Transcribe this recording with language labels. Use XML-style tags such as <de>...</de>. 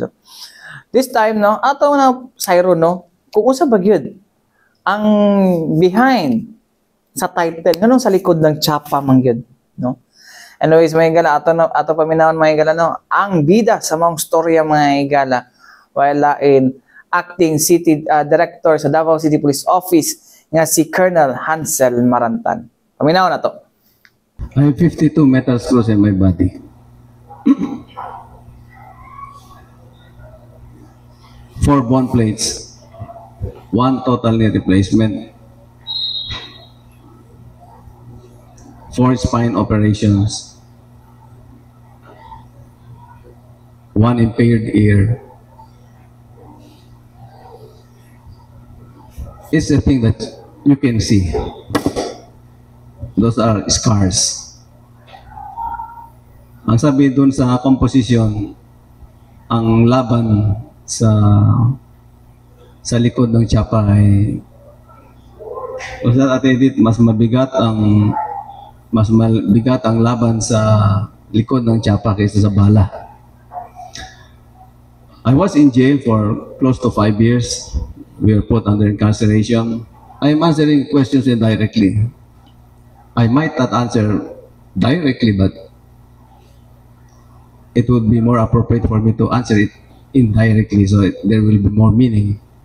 <ceb>So, this time, no, ato na sayro, no, kung usa ba gyud ang behind sa title, nganong sa likod ng Chapa man gyud, no? Anyways, mga higala, ato paminawon mga higala, no, ang bida sa mga storya mga higala, while in acting city director sa Davao City Police Office nga si Colonel Hansel Marantan. Paminawon na to.</ceb> <en>I have 52 metal screws in my body. 4 bone plates. 1 total knee replacement. 4 spine operations. 1 impaired ear. It's the thing that you can see. Those are scars.</en> <tl>Ang sabi doon sa composition, ang laban sa likod ng Chapa ay mas mabigat ang laban sa likod ng Chapa kaysa sa bala.</tl> <en>I was in jail for close to 5 years. We were put under incarceration. I am answering questions indirectly. I might not answer directly, but it would be more appropriate for me to answer it indirectly, so there will be more meaning.</en>